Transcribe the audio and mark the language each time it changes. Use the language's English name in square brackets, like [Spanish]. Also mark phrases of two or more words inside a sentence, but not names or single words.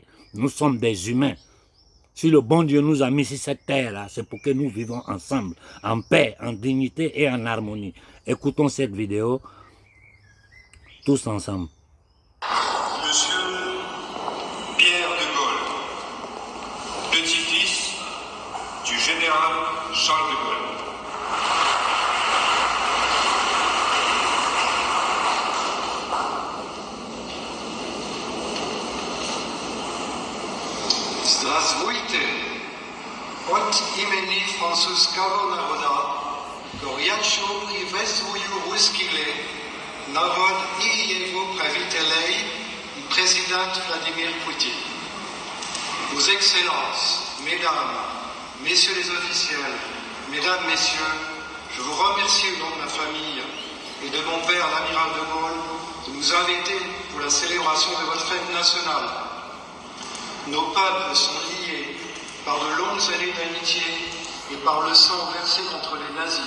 [French] Nous sommes des humains. Si le bon Dieu nous a mis sur cette terre-là, c'est pour que nous vivons ensemble, en paix, en dignité et en harmonie. Écoutons cette vidéo, tous ensemble. Monsieur Pierre de Gaulle, petit-fils du général Charles de Gaulle. [Russian] Здравствуйте, от имени французского народа, горячо приветствую русские народ и его правителей и президент Владимир Poutine. [French] Vos Excellences, Mesdames, Messieurs les officiels, Mesdames, Messieurs, je vous remercie au nom de ma famille et de mon père, l'amiral de Gaulle, de nous inviter pour la célébration de votre fête nationale. Nos peuples sont liés par de longues années d'amitié et par le sang versé contre les nazis.